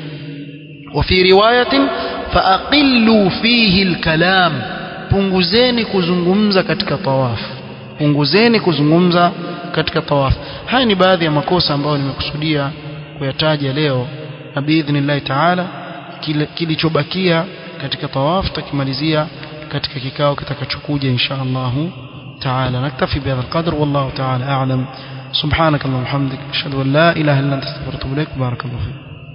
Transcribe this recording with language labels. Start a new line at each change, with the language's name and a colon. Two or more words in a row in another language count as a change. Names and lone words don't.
Arabic: وفي رواية فأقلوا فيه الكلام,
Swahili: punguzeni kuzungumza katika tawaf, punguzeni kuzungumza katika tawaf. Haya ni baadhi ya makosa ambayo nimekusudia kuyataja leo, na
Arabic: بإذن الله تعالى
Swahili: kilichobakia katika tawaf tutakimalizia katika kikao kitakachokuja
Arabic: إن شاء الله تعالى. نكتفي بهذا القدر, والله تعالى أعلم. سبحانك اللهم وبحمدك أشهد أن لا إله إلا أنت أستغفرك وأتوب إليك. بارك الله فيك.